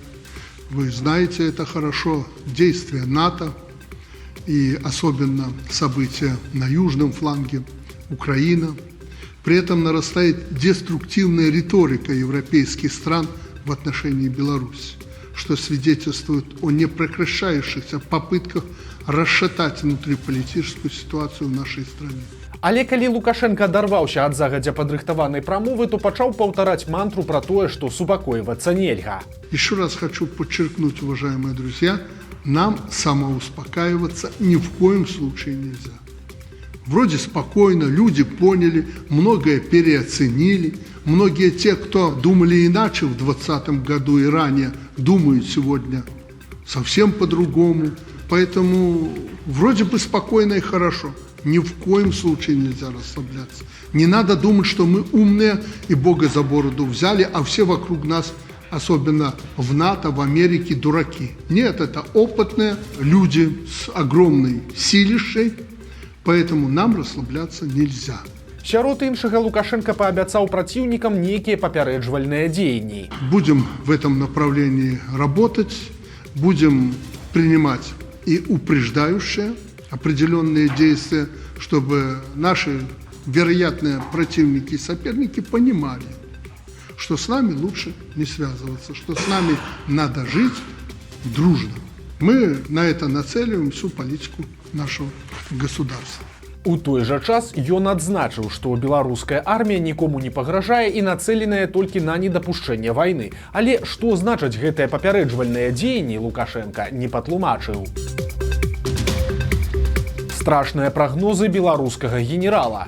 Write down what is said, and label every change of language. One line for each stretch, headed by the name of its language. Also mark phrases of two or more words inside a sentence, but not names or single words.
Russian: Вы знаете это хорошо, действия НАТО и особенно события на южном фланге, Украина. При этом нарастает деструктивная риторика европейских стран в отношении Беларуси, что свидетельствует о непрекращающихся попытках расшатать внутриполитическую ситуацию в нашей стране.
Belarusian: Але калі Лукашенко адарваўся ад загадзя падрыхтаванай прамовы, то пачаў паўтараць мантру пра тое, што супакойвацца нельга.
Russian: Еще раз хочу подчеркнуть, уважаемые друзья, нам самоуспокаиваться ни в коем случае нельзя. Вроде спокойно, люди поняли, многое переоценили. Многие те, кто думали иначе в 2020 году и ранее, думают сегодня совсем по-другому. Поэтому вроде бы спокойно и хорошо. Ни в коем случае нельзя расслабляться. Не надо думать, что мы умные и Бога за бороду взяли, а все вокруг нас, особенно в НАТО, в Америке, дураки. Нет, это опытные люди с огромной силищей. Поэтому нам расслабляться нельзя.
Belarusian: Сярод іншага Лукашенко паабяцаў праціўнікам нейкія папярэджвальныя дзеянні.
Russian: Будем в этом направлении работать, будем принимать и упреждающие определенные действия, чтобы наши вероятные противники и соперники понимали, что с нами лучше не связываться, что с нами надо жить дружно. Мы на это нацеливаем всю политику нашего государства.
Belarusian: У той жа час ён адзначыў, што беларуская армія нікому не пагражае і нацэленая толькі на недапушчэнне вайны. Але што значаць гэтыя папярэджвальныя дзеянні, Лукашенка не патлумачыў. Страшныя прагнозы беларускага генерала.